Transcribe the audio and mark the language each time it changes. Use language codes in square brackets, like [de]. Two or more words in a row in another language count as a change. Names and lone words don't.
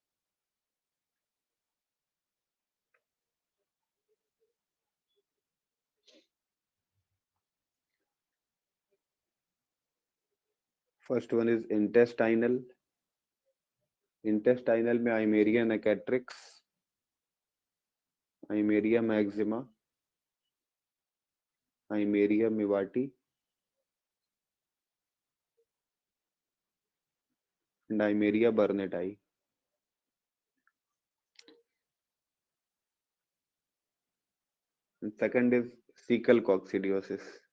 [en] First one is intestinal. [hi] इंटेस्टाइनल में आइमेरिया नेकेट्रिक्स, आइमेरिया मैक्सिमा, आइमेरिया मिवाटी एंड आइमेरिया बर्नेटाई। [en] Second is cecal coccidiosis.